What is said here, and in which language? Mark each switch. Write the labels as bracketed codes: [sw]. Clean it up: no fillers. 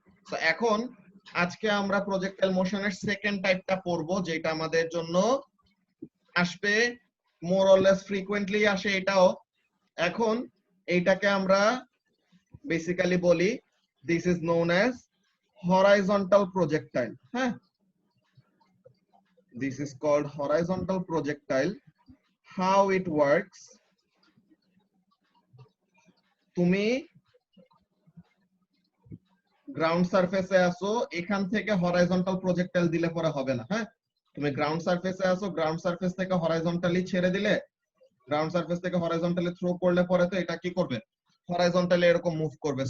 [bn] তো এখন আজকে আমরা প্রজেক্টাইল মোশনের সেকেন্ড টাইপটা পড়বো, যেটা আমাদের জন্য আসবে মোর অর লেস ফ্রিকোয়েন্টলি আসে এটাও। এখন এইটাকে আমরা বেসিক্যালি বলি [en] This is known as horizontal projectile. This is called horizontal projectile. How it works? [bn] তুমি গ্রাউন্ড সারফেসে আসো, এখান থেকে হরাইজন্টাল প্রজেক্টাইল দিলে পরে হবে না। তুমি গ্রাউন্ড সারফেসে আসো, গ্রাউন্ড সারফেস থেকে হরাইজন্টালি ছেড়ে দিলে, গ্রাউন্ড সারফেস থেকে হরাইজন্টালি থ্রো করলে পরে তো এটা কি করবে, হরাইজন্টালি এরকম মুভ করবে।